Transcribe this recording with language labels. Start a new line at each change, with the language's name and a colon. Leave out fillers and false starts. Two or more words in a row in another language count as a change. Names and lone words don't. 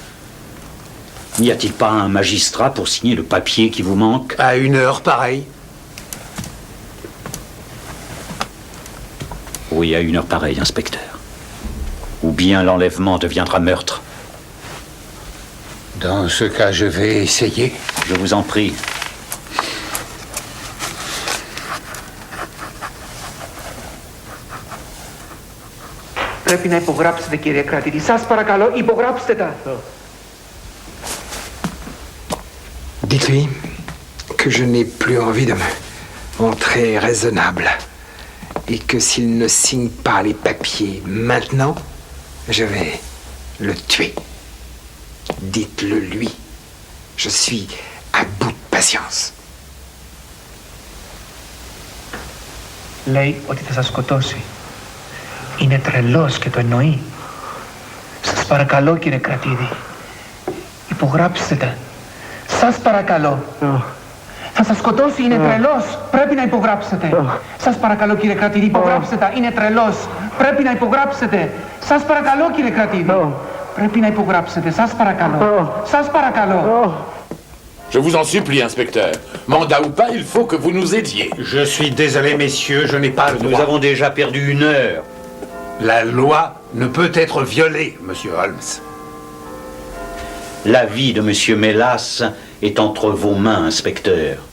French: N'y a-t-il pas un magistrat pour signer le papier qui vous manque? À une heure pareille. Oui, à une heure pareille, inspecteur. Ou bien l'enlèvement deviendra meurtre. Dans ce cas, je vais essayer. Je vous en prie.
Greek: Πρέπει να υπογράψετε, κύριε κρατήτη. Σας παρακαλώ, υπογράψτε τα.
French: Dites-lui que je n'ai plus envie de me montrer raisonnable. Et que s'il ne signe pas les papiers maintenant, je vais le tuer. Dites-le lui. Je suis à bout de patience.
Greek: Λέει ότι θα σας σκοτώσει. Είναι τρελός και το εννοεί. Σας παρακαλώ, κύριε κρατήδη. Υπογράψτε τα. Σας παρακαλώ. Θα σας σκοτώσει, είναι τρελός. Πρέπει να υπογράψετε. Σας παρακαλώ, κύριε κρατήδη, υπογράψτε τα. Είναι τρελός. Πρέπει να υπογράψετε. Σας παρακαλώ, κύριε κρατήδη. Πρέπει να υπογράψετε. Σας παρακαλώ. Σας παρακαλώ.
French: Je vous en supplie, inspecteur. Mandat ou pas, il faut que vous nous aidiez. Je suis désolé, messieurs, je n'ai pas le droit. Nous avons déjà perdu une heure. La loi ne peut être violée, monsieur Holmes. La vie de monsieur Mélas est entre vos mains, inspecteur.